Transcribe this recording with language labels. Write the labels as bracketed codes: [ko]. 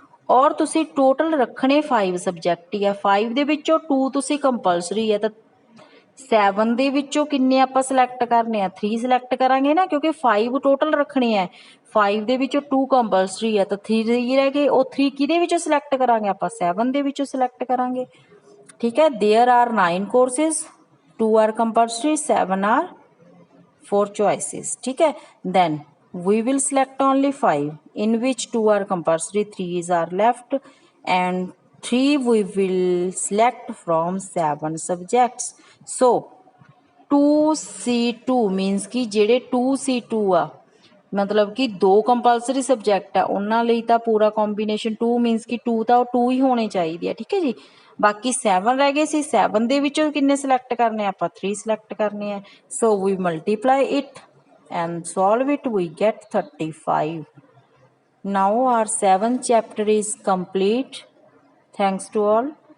[pa] ਔਰ ਤੁਸੀਂ ਟੋਟਲ ਰੱਖਣੇ 5 ਸਬਜੈਕਟ ਹੀ ਆ। 5 ਦੇ ਵਿੱਚੋਂ 2 ਤੁਸੀਂ ਕੰਪਲਸਰੀ ਹੈ ਤਾਂ 7 ਦੇ ਵਿੱਚੋਂ ਕਿੰਨੇ ਆਪਾਂ ਸਿਲੈਕਟ ਕਰਨੇ ਆ 3 ਸਿਲੈਕਟ ਕਰਾਂਗੇ ਨਾ, ਕਿਉਂਕਿ 5 ਟੋਟਲ ਰੱਖਣੇ ਆ। 5 ਦੇ ਵਿੱਚੋਂ 2 ਕੰਪਲਸਰੀ ਆ ਤਾਂ 3 ਰਹਿ ਗਏ। ਉਹ 3 ਕਿਹਦੇ ਵਿੱਚੋਂ ਸਿਲੈਕਟ ਕਰਾਂਗੇ ਆਪਾਂ 7 ਦੇ ਵਿੱਚੋਂ ਸਿਲੈਕਟ ਕਰਾਂਗੇ, ਠੀਕ ਹੈ। [en] there are 9 courses, 2 are compulsory, 7 are for choices, [hi] ठीक है। [en] then we will select only 5 in which 2 are compulsory, 3 are left and 3 we will select from 7 subjects। so 2C2 means [pa] ਕਿ ਜਿਹੜੇ 2C2 ਆ ਮਤਲਬ ਕਿ 2 ਕੰਪਲਸਰੀ ਸਬਜੈਕਟ ਆ ਉਹਨਾਂ ਲਈ ਤਾਂ ਪੂਰਾ ਕੰਬੀਨੇਸ਼ਨ 2 ਮੀਨਸ ਕਿ 2 ਤਾਂ ਉਹ 2 ਹੀ ਹੋਣੇ ਚਾਹੀਦੇ ਆ, ਠੀਕ ਹੈ ਜੀ। ਬਾਕੀ 7 ਰਹਿ ਗਏ ਸੀ, 7 ਦੇ ਵਿੱਚੋਂ ਕਿੰਨੇ ਸਿਲੈਕਟ ਕਰਨੇ ਆਪਾਂ 3 ਸਿਲੈਕਟ ਕਰਨੇ ਆ। [en] So we multiply it and solve it, we get 35। now our 7th chapter is complete। thanks to all।